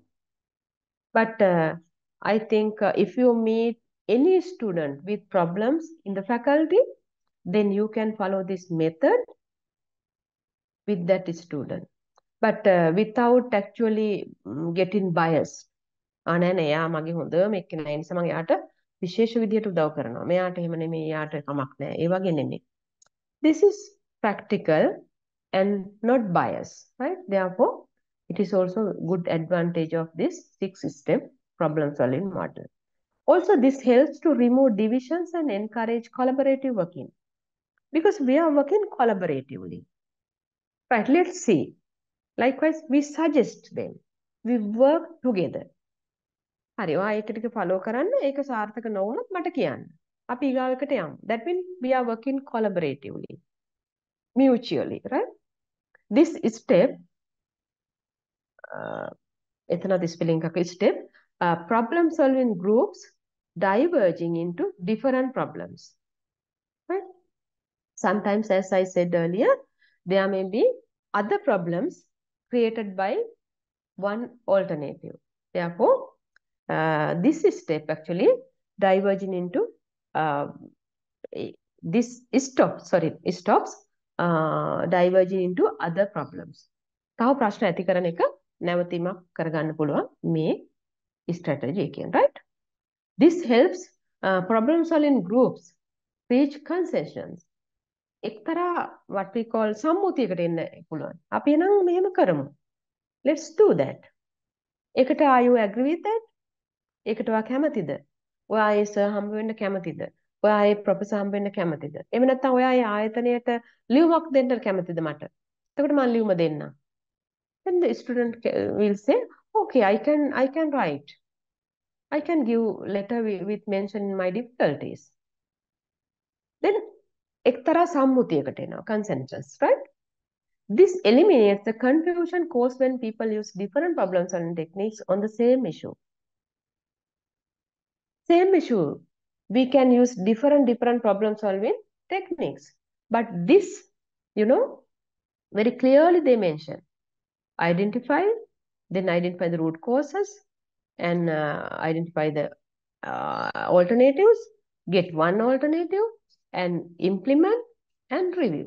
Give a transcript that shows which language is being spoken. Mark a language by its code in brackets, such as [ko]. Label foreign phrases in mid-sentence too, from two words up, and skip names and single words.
[en] But I think if you meet any student with problems in the faculty, then you can follow this method with that student. But without actually getting biased. [si] නෑ එයා මගේ හොඳම එක්කෙනා. ඒ නිසා මම එයාට විශේෂ විදියට උදව් කරනවා. මෙයාට එහෙම නෙමෙයි, එයාට කමක් නෑ. ඒ වගේ නෙමෙයි. [en] This is practical and not biased, right? Therefore, it is also good advantage of this 6-step problem solving model. Also, this helps to remove divisions and encourage collaborative working, because we are working collaboratively. Right, let's see. Likewise, we suggest them. We work together. [si] හරි ඔයා ඒක ටික follow කරන්න ඒක සාර්ථක නොවුනොත් මට කියන්න. අපි ඊගාවකට යමු. [en] That means we are working collaboratively, mutually, right? This step, this spelling step, problem solving groups diverging into different problems, right? Sometimes, as I said earlier, there may be other problems created by one alternative. Therefore, this step actually diverging into this stops diverging into other problems. [si] තව ප්‍රශ්න ඇති කරන එක නැවතීමක් කරගන්න පුළුවන් මේ strategy එකෙන්, right? [en] This helps problem solving groups reach consensus. [si] එක්තරා [en] what we call [si] සම්මුතියකට එන්න පුළුවන්. අපි නම් මෙහෙම කරමු. [en] Let's do that. ඒකට are you agree with that? [si] ඒකට ඔයා කැමතිද? ඔයා ඒ සර් හම්බ වෙන්න කැමතිද? ඔයා ඒ ප්‍රොෆෙසර් හම්බ වෙන්න කැමතිද? එහෙම නැත්නම් ඔයා ඒ ආයතනයට ලියුමක් දෙන්න කැමතිද මට? එතකොට මම ලියුම දෙන්නම්. [en] Then the student will say, okay, I can write. I can give letter with mentioning my difficulties. [si] Then එක්තරා සම්මුතියකට එනවා, [en] consensus, right? This eliminates the confusion caused when people use different problem solving techniques on the same issue. Same issue, we can use different problem solving techniques. But this, very clearly they mention, identify the root causes and identify the alternatives, get one alternative and implement and review.